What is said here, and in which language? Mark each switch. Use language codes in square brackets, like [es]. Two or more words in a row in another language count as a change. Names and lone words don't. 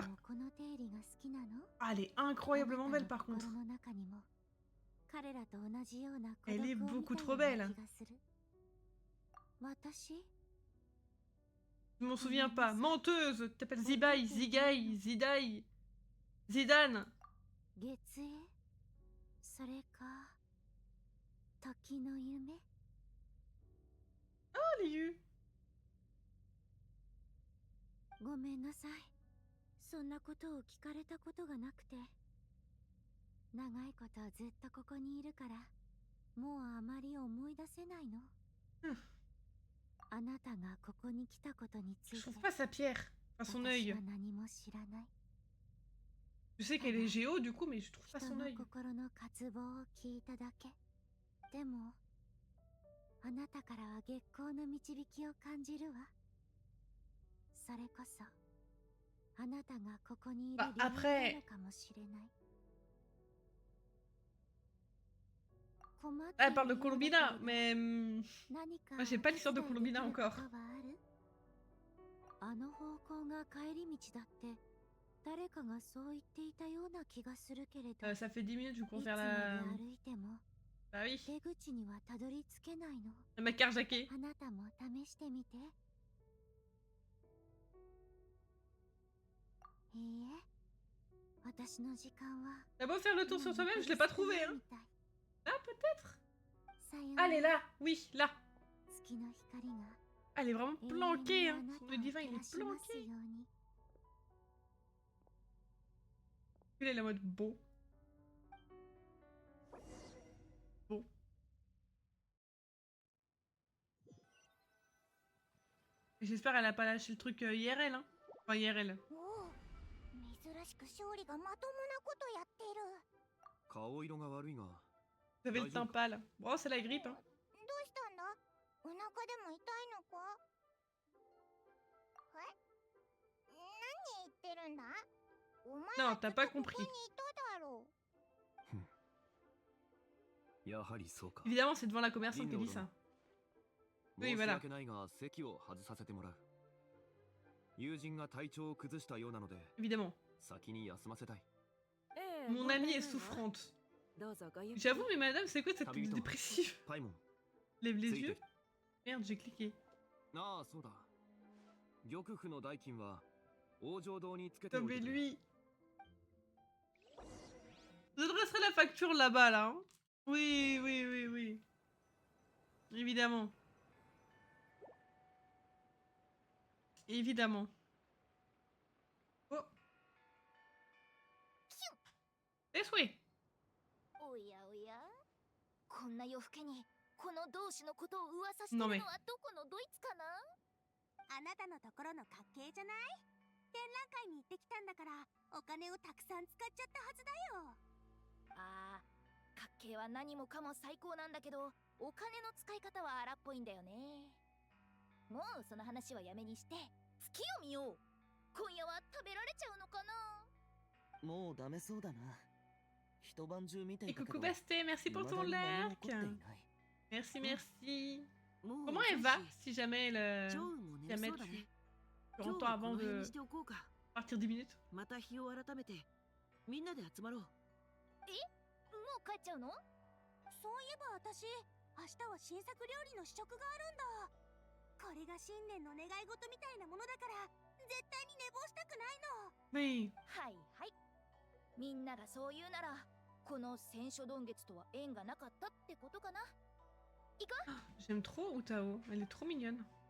[fr] Ah, elle est incroyablement belle par contre. Elle est beaucoup trop belle. Je m'en souviens pas. Menteuse, t'appelles Zibai, Zigai, Zidai, Zidane. Oh, Liu. [ja] ごめんなさい。そんなことを聞かれたことがなくて。長いことずっとここにいるから、もうあまり思い出せないの。あなたがここに来たことについて。 [fr] Je trouve pas sa pierre, enfin son œil. [ja] 私は何も知らない。 [fr] Je sais qu'elle est géo du coup, mais je trouve pas son œil. [ja] 人の心の渇望を聞いただけ。でも、 あなたからは月光の導きを感じるわ。それこそあなたがここにいる理由なのかもしれない。 [fr] Elle parle de Colombina, mais moi j'ai pas l'histoire de Colombina encore. [ja] あの方向が帰り道だって誰かがそう言っていたような気がするけれど。 [fr] Ça fait 10 minutes du coup [ja] いつ [fr] vers [ja] ま [fr] la... [ja] で歩いても [fr] Bah oui. [ja] 出口にはたどり着けないの。 [fr] Le mec carjacké. [ja] あなたも試してみて。いいえ、私の時間は。 [fr] T'as beau faire le tour sur toi-même, je l'ai pas trouvé hein. Ah peut-être. Ah elle est là, oui, là. [ja] 月の光が [fr] Elle est vraiment planquée hein. Le divin il est planqué. Il est la mode beau. Bon. J'espère elle a pas lâché le truc IRL hein. Enfin IRL. [ja] 珍しく勝利がまともなことやってる。顔色が悪いが。 [fr] Vous avez le teint pâle. Bon c'est la grippe hein. [ja] どうしたんだ？お腹でも痛いのか？え？何言ってるんだ？お前 [fr] Non, t'as pas compris. [ja] ここにいただろう。やはりそうか。 [fr] Évidemment c'est devant la commerçante qu'elle dit ça. Oui [ja] 申し [fr] voilà. [ja] 訳ないが席を外させてもらう。友人が体調を崩したようなので、 [fr] Évidemment. [ja] 先に休ませたい。 [fr] Mon amie est souffrante. J'avoue mais madame c'est quoi cette petite dépressive? [ja] パイモン。 [fr] Lève les yeux. Merde j'ai cliqué. [ja] ああそうだ。玉府の代金は王城堂につけて [fr] Non [ja] おい [fr] mais [ja] てくれ。 [fr] lui... Je dresserai la facture là-bas là. Hein. Oui, oui, oui, oui. Évidemment. Évidemment. Oh. Et oui. [ja] おやおや、こんな夜更けにこの同志のことを噂してるのはどこのドイツかな？あなたのところの家系じゃない？展覧会に行ってきたんだからお金をたくさん使っちゃったはずだよ。ああ、家計は何もかも最高なんだけど、お金の使い方は荒っぽいんだよね。もうその話はやめにして月を見よう。今夜は食べられちゃうのかな？もうダメそうだな。一晩中見て [fr] Et [ja] いたけ [fr] coucou [ja] ど [fr] Basté, merci pour ton [ja] 未だに何も [fr] like. [ja] 起こっていない。 [fr] Merci, merci. [ja] もう [fr] Comment [ja] 遅い [fr] elle [ja] し [fr] va si jamais elle... [ja] ジョーンも寝 [fr] Jamais [ja] そうだ [fr] tu... [ja] ね。 [fr] tu [ja] 今日 [fr] entends [ja] はこ [fr] avant [ja] の辺 [fr] de [ja] にしておこうか。 [fr] partir 10 minutes. [ja] また日を改めてみんなで集まろう。もう帰っちゃうの？そういえば私、明日は新作料理の試食があるんだ。これが新年の願い事みたいなものだから絶対に寝坊したくないの。 [fr] Oui. [ja] はいはい。みんながそう言うなら、この戦書丼月とは縁がなかったってことかな。行く？ [fr] J'aime trop Utao, elle est trop mignonne.